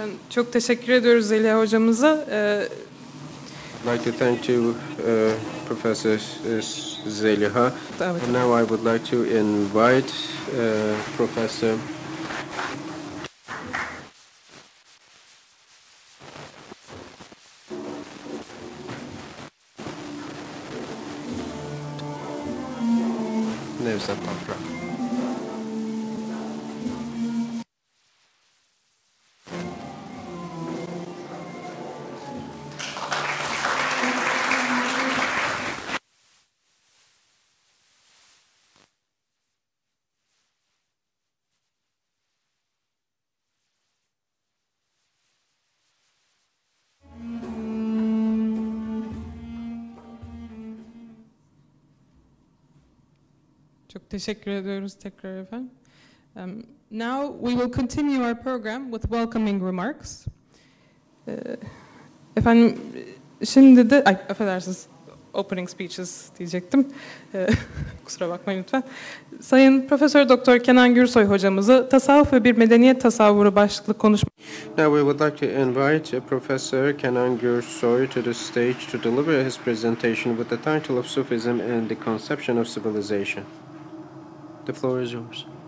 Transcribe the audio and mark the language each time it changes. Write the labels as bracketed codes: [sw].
[tr] Çok teşekkür ediyoruz Zeliha hocamıza. [en] I'd like to thank Professor Zeliha. And now I would like to invite Professor Nefes. [tr] Çok teşekkür ediyoruz tekrar efendim. [en] Now we will continue our program with welcoming remarks. [tr] Efendim şimdi de affedersiniz [en] opening speeches [tr] diyecektim. Kusura bakmayın lütfen. Sayın Profesör Doktor Kenan Gürsoy hocamızı Tasavvuf ve Bir Medeniyet Tasavvuru başlıklı konuşma. [en] Now we would like to invite Professor Kenan Gürsoy to the stage to deliver his presentation with the title of Sufism and the Conception of Civilization. The floor is yours.